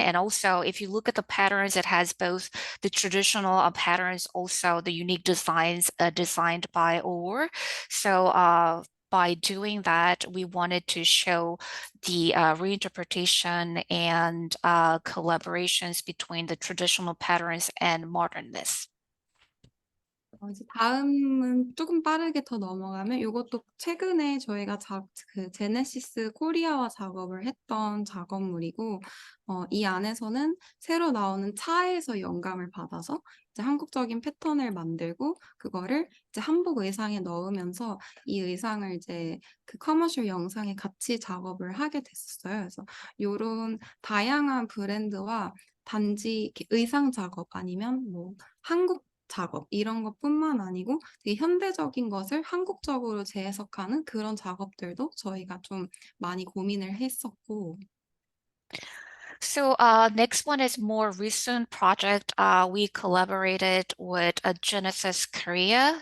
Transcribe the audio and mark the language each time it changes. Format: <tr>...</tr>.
<en>And also, if you look at the patterns, it has both the traditional patterns, also the unique designs designed by OUWR. So by doing that, we wanted to show the reinterpretation and collaborations between the traditional patterns and modernness.</en> <ko>이제 다음은 조금 빠르게 더 넘어가면 이것도 최근에 저희가 그 제네시스 코리아와 작업을 했던 작업물이고 이 안에서는 새로 나오는 차에서 영감을 받아서 이제 한국적인 패턴을 만들고 그거를 이제 한복 의상에 넣으면서 이 의상을 이제 그 커머셜 영상에 같이 작업을 하게 됐었어요. 그래서 요런 다양한 브랜드와 단지 이렇게 의상 작업 아니면 뭐 한국 작업 이런 것뿐만 아니고 되게 현대적인 것을 한국적으로 재해석하는 그런 작업들도 저희가 좀 많이 고민을 했었고</ko> <en>So next one is more recent project. We collaborated with Genesis Korea.</en>